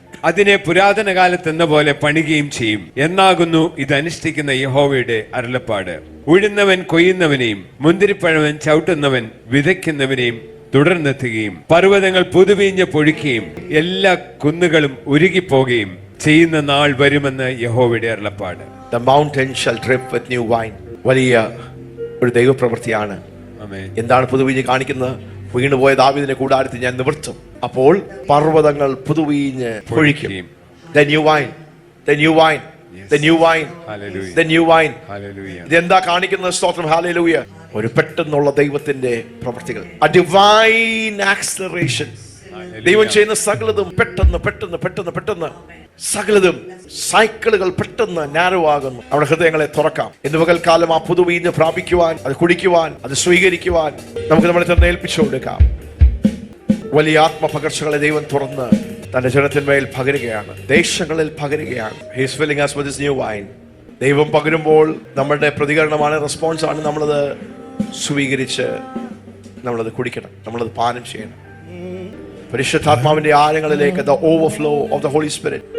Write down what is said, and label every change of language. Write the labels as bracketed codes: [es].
[ml] അതിനെ പുരാതന കാലത്തെന്ന പോലെ പണിയുകയും ചെയ്യും എന്നാകുന്നു ഇതനുഷ്ഠിക്കുന്ന യഹോവയുടെ അരുളപ്പാട്. ഉഴുന്നവൻ കൊയ്യുന്നവനെയും മുന്തിരിപ്പഴവൻ ചവിട്ടുന്നവൻ വിതയ്ക്കുന്നവനെയും തുടർന്നെത്തുകയും, പർവ്വതങ്ങൾ പുതുവീഞ്ഞ് പൊഴിക്കുകയും എല്ലാ കുന്നുകളും ഉരുകിപ്പോകുകയും ചെയ്യുന്ന നാൾ വരുമെന്ന് യഹോവയുടെ അരുളപ്പാട്. [en] The mountain shall drip with new wine. [ml] വലിയ ഒരു ദൈവപ്രവൃത്തിയാണ്. എന്താണ് പുതുവീഞ്ഞ് കാണിക്കുന്നത്? വീണുപോയ ദാവീദിന്റെ കൂടാരത്തിൽ ഞാൻ നിവർത്തും, അപ്പോൾ പർവ്വതങ്ങൾ പുതുവീഞ്ഞ് പൊഴിക്കും. [en] The new wine, the new wine, the new wine, the new wine. [ml] ഇതെന്താ കാണിക്കുന്നത്? സ്തോത്രം. ഹല്ലേലൂയ. ഒരു പെട്ടെന്നുള്ള ദൈവത്തിന്റെ പ്രവൃത്തികൾ, [en] a divine acceleration. [ml] ദൈവം ചെയ്യുന്ന സകലതും പെട്ടെന്ന് പെട്ടെന്ന് പെട്ടെന്ന് പെട്ടെന്ന്, സകലതും സൈക്കിളുകൾ പെട്ടെന്ന് നാരോ നമ്മുടെ ഹൃദയങ്ങളെ തുറക്കാം. ഇന്ന് പകൽക്കാലം ആ പുതുവീഞ്ഞ് പ്രാപിക്കുവാൻ, അത് കുടിക്കുവാൻ, അത് സ്വീകരിക്കുവാൻ നമുക്ക് നമ്മളെ തന്നെ ഏൽപ്പിച്ചു കൊടുക്കാം. വലിയ ആത്മപകർച്ചകളെ ദൈവം തുറന്ന് തന്റെ ജനത്തിന്മേൽ പകരുകയാണ്, ദേശങ്ങളിൽ പകരുകയാണ്. [en] He is filling us with this new wine. [ml] ദൈവം പകരുമ്പോൾ നമ്മുടെ പ്രതികരണമാണ്, റെസ്പോൺസ് ആണ്. നമ്മളത് സ്വീകരിച്ച് നമ്മളത് കുടിക്കണം, നമ്മളത് പാനം ചെയ്യണം. പരിശുദ്ധാത്മാവിന്റെ ആഴങ്ങളിലേക്ക്, [en] the overflow of the Holy Spirit.